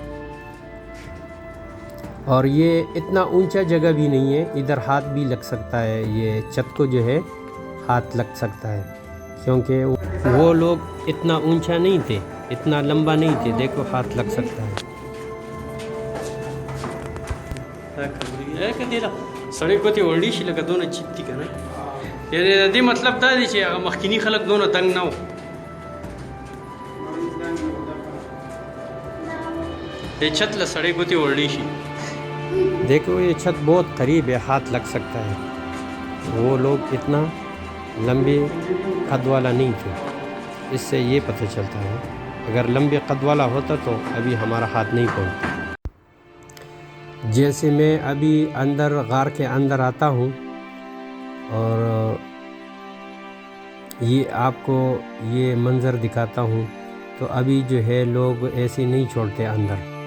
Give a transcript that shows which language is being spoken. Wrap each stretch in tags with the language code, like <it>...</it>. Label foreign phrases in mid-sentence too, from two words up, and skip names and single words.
<ur>اور یہ اتنا اونچا جگہ بھی نہیں ہے، ادھر ہاتھ بھی لگ سکتا ہے، یہ چھت کو جو ہے ہاتھ لگ سکتا ہے، کیونکہ وہ لوگ اتنا اونچا نہیں تھے، اتنا لمبا نہیں تھے۔ دیکھو ہاتھ لگ سکتا ہے۔</ur> <ps>سړی ګوتې وړې شي لکه دونه چیت دي که نه. یعنې د دې مطلب دا دی چې هغه مخکیني خلک دونه تنګ نه وو. دې چھت له سړی ګوتې وړې شي.</ps> <ur>دیکھو یہ چھت بہت قریب ہے، ہاتھ لگ سکتا ہے۔ وہ لوگ اتنا لمبے قد والا نہیں تھے، اس سے یہ پتہ چلتا ہے اگر لمبے قد والا ہوتا تو ابھی ہمارا ہاتھ نہیں پہنچتا۔ جیسے میں ابھی اندر غار کے اندر آتا ہوں اور یہ آپ کو یہ منظر دکھاتا ہوں، تو ابھی جو ہے لوگ ایسے نہیں چھوڑتے اندر۔</ur>